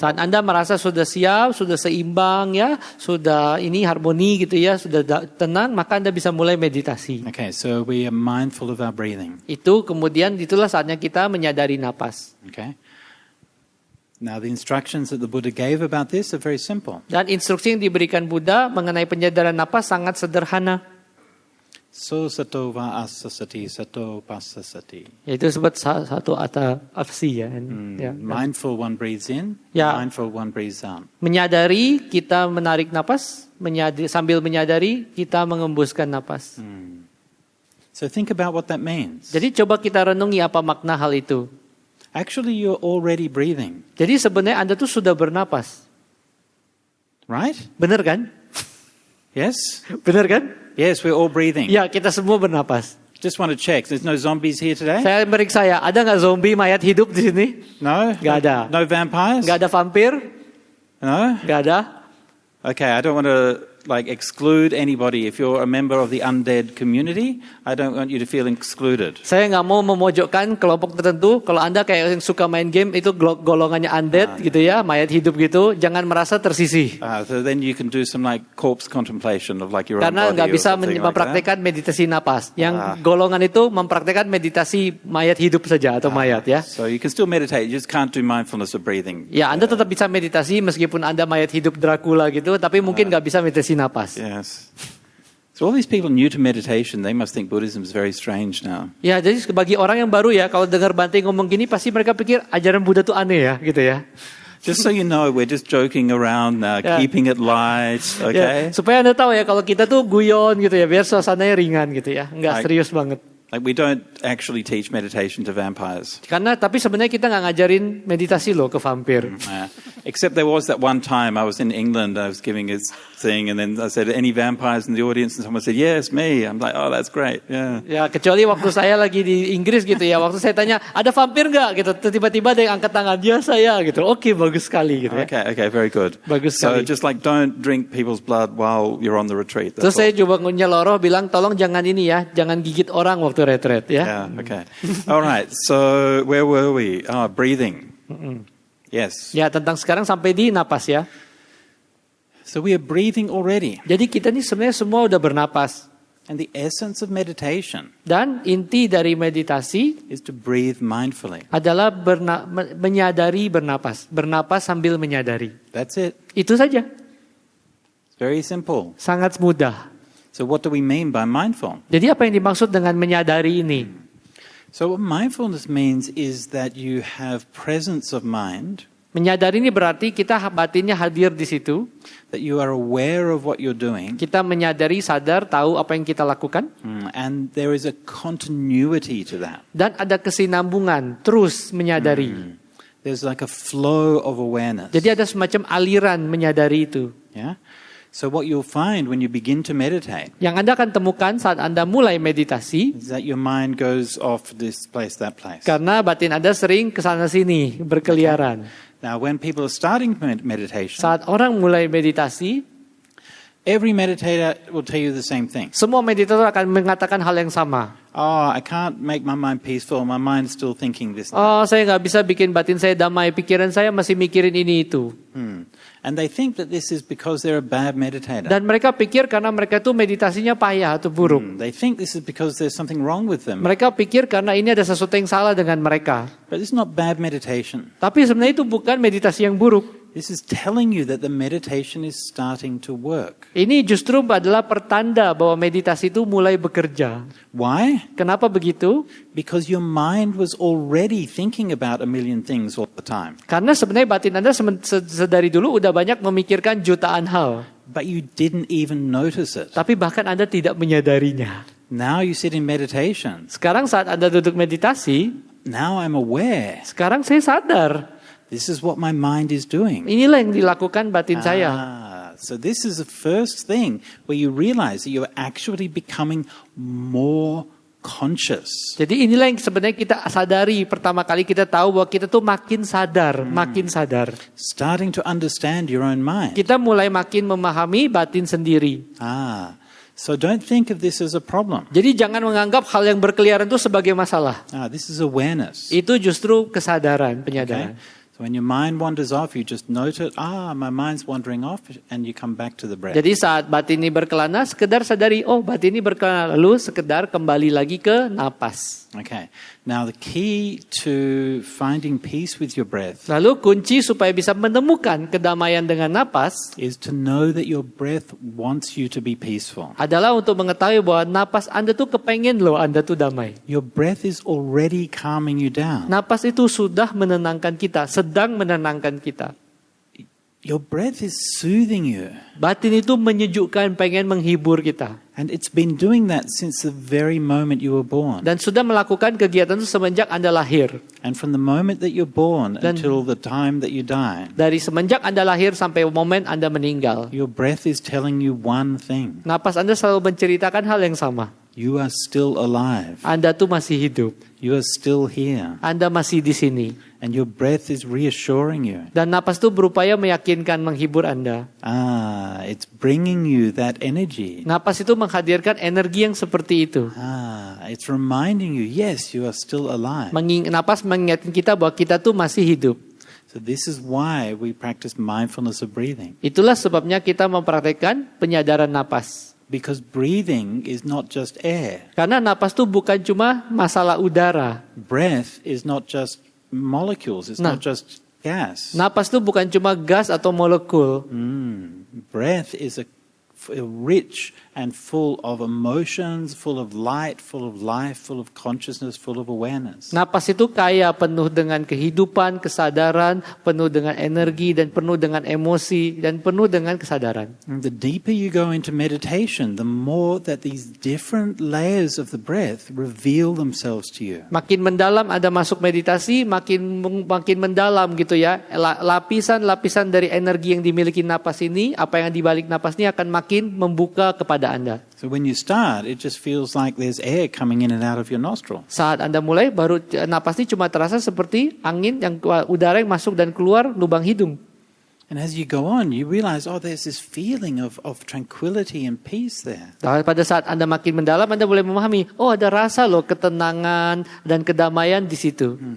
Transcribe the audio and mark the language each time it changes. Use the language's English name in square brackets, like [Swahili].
[Indonesian] Saat Anda merasa sudah siap, sudah seimbang ya, sudah ini harmoni gitu ya, sudah tenang, maka Anda bisa mulai meditasi. [English] Okay, so we are mindful of our breathing. [Indonesian] Itu kemudian itulah saatnya kita menyadari napas. [English] Okay. Now the instructions that the Buddha gave about this are very simple. [Indonesian] Dan instruksi yang diberikan Buddha mengenai penyadaran napas sangat sederhana. [Pali] So sato va asasati sato pasasati. [Indonesian] Yaitu sebut satu atau afsi ya. Ya. [English] Mindful one breathes in, [Indonesian] Ya. [English] mindful one breathes out. [Indonesian] Menyadari kita menarik napas, sambil menyadari kita mengembuskan napas. [English] So think about what that means. [Indonesian] Jadi coba kita renungi apa makna hal itu. [English] Actually, you're already breathing, [Indonesian] Jadi sebenarnya Anda tuh sudah bernapas. [English] right? [Indonesian] Benar kan? [English] Yes? [Indonesian] Benar kan? [English] Yes, we're all breathing. [Indonesian] Ya, kita semua bernapas. [English] Just want to check. There's no zombies here today? [Indonesian] Saya meriksa ya, ada nggak zombie mayat hidup di sini? [English] No? [Indonesian] Nggak ada. [English] No vampires? [Indonesian] Nggak ada vampir? [English] No? [Indonesian] Nggak ada. [English] Okay, I don't want to like exclude anybody. If you're a member of the undead community, I don't want you to feel excluded. [Indonesian] Saya nggak mau memojokkan kelompok tertentu. Kalau Anda kayak yang suka main game itu golongannya undead gitu ya, mayat hidup gitu, jangan merasa tersisih. [English] So then you can do some like corpse contemplation of like your [Indonesian] Karena [English] own body [Indonesian] nggak [English] or [Indonesian] bisa [English] something like that. [Indonesian] mempraktekkan meditasi napas. Yang golongan itu mempraktekkan meditasi mayat hidup saja atau mayat ya. [English] So you can still meditate, you just can't do mindfulness of breathing. [Indonesian] Ya, Anda tetap bisa meditasi meskipun Anda mayat hidup Dracula gitu, tapi mungkin nggak bisa meditasi napas. [English] Yes. So all these people new to meditation, they must think Buddhism is very strange now. [Indonesian] Ya, jadi bagi orang yang baru ya, kalau dengar Bante ngomong gini, pasti mereka pikir ajaran Buddha tuh aneh ya, gitu ya. [English] Just so you know, we're just joking around now, Yeah. keeping it light, [Indonesian] Ya, [English] okay? [Indonesian] supaya Anda tahu ya, kalau kita tuh guyon gitu ya, biar suasananya ringan gitu ya, nggak Baik. serius banget. [English] Like we don't actually teach meditation to vampires. [Indonesian] Karena tapi sebenarnya kita nggak ngajarin meditasi loh ke vampir. [English] Except there was that one time I was in England, I was giving a thing, and then I said, any vampires in the audience? And someone said, yes, me. I'm like, oh, that's great, yeah. [Indonesian] Ya, kecuali waktu saya lagi di Inggris gitu ya, waktu saya tanya, ada vampir nggak gitu, tiba-tiba ada yang angkat tangan, dia saya gitu. Oke, bagus sekali gitu ya. [English] Okay, very good. [Indonesian] Bagus [English] So [Indonesian] sekali. [English] just like don't drink people's blood while you're on the retreat. [Indonesian] Terus [English] That's [Indonesian] saya [English] all. [Indonesian] coba nyeloroh bilang, tolong jangan ini ya, jangan gigit orang waktu retret ya. [English] Yeah, okay. All right, so where were we? Oh, breathing. Yes. [Indonesian] Ya, tentang sekarang sampai di napas ya. [English] So we are breathing already. [Indonesian] Jadi kita ini sebenarnya semua udah bernapas. [English] And the essence of meditation [Indonesian] Dan inti dari meditasi [English] is to breathe mindfully. [Indonesian] adalah menyadari bernapas. Bernapas sambil menyadari. [English] That's it. [Indonesian] Itu saja. [English] It's very simple. [Indonesian] Sangat mudah. [English] So what do we mean by mindful? [Indonesian] Jadi apa yang dimaksud dengan menyadari ini? [English] So what mindfulness means is that you have presence of mind, [Indonesian] Menyadari ini berarti kita batinnya hadir di situ. [English] that you are aware of what you're doing, [Indonesian] Kita menyadari, sadar, tahu apa yang kita lakukan. [English] and there is a continuity to that. [Indonesian] Dan ada kesinambungan, terus menyadari. [English] There's like a flow of awareness. [Indonesian] Jadi ada semacam aliran menyadari itu. [English] Yeah? So what you'll find when you begin to meditate [Indonesian] Yang Anda akan temukan saat Anda mulai meditasi, [English] is that your mind goes off this place, that place. [Indonesian] karena batin Anda sering kesana sini berkeliaran. [English] Now, when people are starting meditation, [Indonesian] Saat orang mulai meditasi, [English] every meditator will tell you the same thing. [Indonesian] semua meditator akan mengatakan hal yang sama. [English] Oh, I can't make my mind peaceful. My mind's still thinking this. [Indonesian] Oh, saya nggak bisa bikin batin saya damai, pikiran saya masih mikirin ini itu. [English] And they think that this is because they're a bad meditator. [Indonesian] Dan mereka pikir karena mereka tuh meditasinya payah atau buruk. [English] They think this is because there's something wrong with them. [Indonesian] Mereka pikir karena ini ada sesuatu yang salah dengan mereka. [English] But it's not bad meditation. [Indonesian] Tapi sebenarnya itu bukan meditasi yang buruk. [English] This is telling you that the meditation is starting to work. [Indonesian] Ini justru adalah pertanda bahwa meditasi itu mulai bekerja. [English] Why? [Indonesian] Kenapa begitu? [English] Because your mind was already thinking about a million things all the time. [Indonesian] Karena sebenarnya batin Anda sedari dulu udah banyak memikirkan jutaan hal. [English] But you didn't even notice it. [Indonesian] Tapi bahkan Anda tidak menyadarinya. [English] Now you sit in meditation. [Indonesian] Sekarang saat Anda duduk meditasi, [English] now I'm aware. [Indonesian] Sekarang saya sadar. [English] This is what my mind is doing. [Indonesian] Inilah yang dilakukan batin saya. [English] So this is the first thing where you realize that you're actually becoming more conscious. [Indonesian] Jadi inilah yang sebenarnya kita sadari. Pertama kali kita tahu bahwa kita tuh makin sadar. [English] Starting to understand your own mind. [Indonesian] Kita mulai makin memahami batin sendiri. [English] So don't think of this as a problem. [Indonesian] Jadi jangan menganggap hal yang berkeliaran itu sebagai masalah. [English] This is awareness. [Indonesian] Itu justru kesadaran, penyadaran. [English] Okay? So when your mind wanders off, you just note it. My mind's wandering off, and you come back to the breath. [Indonesian] Jadi saat batin ini berkelana, sekedar sadari, batin ini berkelana. Lalu sekedar kembali lagi ke napas. [English] Okay. Now the key to finding peace with your breath [Indonesian] Lalu kunci supaya bisa menemukan kedamaian dengan napas [English] is to know that your breath wants you to be peaceful. [Indonesian] adalah untuk mengetahui bahwa napas Anda tuh kepengen loh Anda tuh damai. [English] Your breath is already calming you down. [Indonesian] Napas itu sudah menenangkan kita, sedang menenangkan kita. [English] Your breath is soothing you. [Indonesian] Batin itu menyejukkan, pengen menghibur kita. [English] And it's been doing that since the very moment you were born. [Indonesian] Dan sudah melakukan kegiatan itu semenjak Anda lahir. [English] And from the moment that you're born until the time that you die, [Indonesian] dari semenjak Anda lahir sampai momen Anda meninggal, [English] your breath is telling you one thing. [Indonesian] Napas Anda selalu menceritakan hal yang sama. [English] You are still alive. [Indonesian] Anda tuh masih hidup. [English] You are still here. [Indonesian] Anda masih di sini. [English] And your breath is reassuring you. [Indonesian] Dan napas itu berupaya meyakinkan, menghibur Anda. [English] It's bringing you that energy. [Indonesian] Napas itu menghadirkan energi yang seperti itu. [English] It's reminding you, yes, you are still alive. [Indonesian] Napas mengingatkan kita bahwa kita tuh masih hidup. [English] So this is why we practice mindfulness of breathing. [Indonesian] Itulah sebabnya kita mempraktikkan penyadaran napas. [English] Because breathing is not just air. [Indonesian] Karena napas itu bukan cuma masalah udara. [English] Breath is not just molecules, it's not just gas. [Indonesian] Napas itu bukan cuma gas atau molekul. [English] Breath is a rich and full of emotions, full of light, full of life, full of consciousness, full of awareness. [Indonesian] Napas itu kaya, penuh dengan kehidupan, kesadaran, penuh dengan energi dan penuh dengan emosi dan penuh dengan kesadaran. [English] And the deeper you go into meditation, the more that these different layers of the breath reveal themselves to you. [Indonesian] Makin mendalam Anda masuk meditasi, makin mendalam gitu ya. Lapisan-lapisan dari energi yang dimiliki napas ini, apa yang dibalik napas ini akan makin membuka kepada Anda. [English] So when you start, it just feels like there's air coming in and out of your nostril. [Indonesian] Saat Anda mulai, baru napas ini cuma terasa seperti angin yang udara yang masuk dan keluar lubang hidung. [English] And as you go on, you realize, there's this feeling of tranquility and peace there. [Indonesian] Pada saat Anda makin mendalam, Anda boleh memahami, ada rasa loh ketenangan dan kedamaian di situ.